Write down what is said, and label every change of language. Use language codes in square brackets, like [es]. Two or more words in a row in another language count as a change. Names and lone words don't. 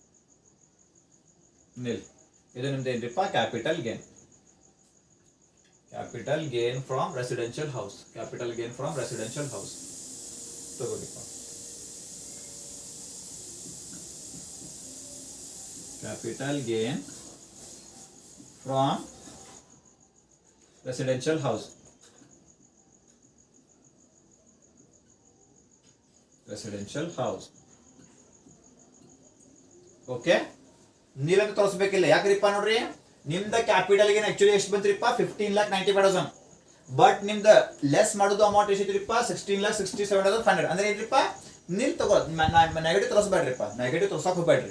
[kn] ನಿಲ್ ಇದು ನಿಮ್ದು ಏನ್ರಿಪ್ಪ [en] capital gain. capital gain from residential house. ತಗೋರಿಪ್ಪ. capital gain from residential house, residential house. [kn] ಓಕೆ, ನೀರಂತ ತೋರಿಸಬೇಕಿಲ್ಲ. ಯಾಕ್ರಿಪ್ಪ ನೋಡ್ರಿ, ನಿಮ್ದ ಕ್ಯಾಪಿಟಲ್ ಗೆ ಆಕ್ಚುಲಿ ಎಷ್ಟು ಬಂತ್ರಿಪ್ಪ 15,95,000. ಬಟ್ ನಿಮ್ದ ಲೆಸ್ ಮಾಡೋದು ಅಮೌಂಟ್ ಎಷ್ಟಿದ್ರಿಪ್ಪ 16,67,500. ಅಂದ್ರೆ ಏನ್ರಿಪ್ಪ ನೀಲ್ ತಗೋ, ನೆಗೆಟಿವ್ ತೋರಿಸ್ಬೇಡ್ರಿಪ್ಪ, ನೆಗೆಟಿವ್ ತೋರ್ಸಕ್ ಹೋಗ್ಬೇಡ್ರಿ.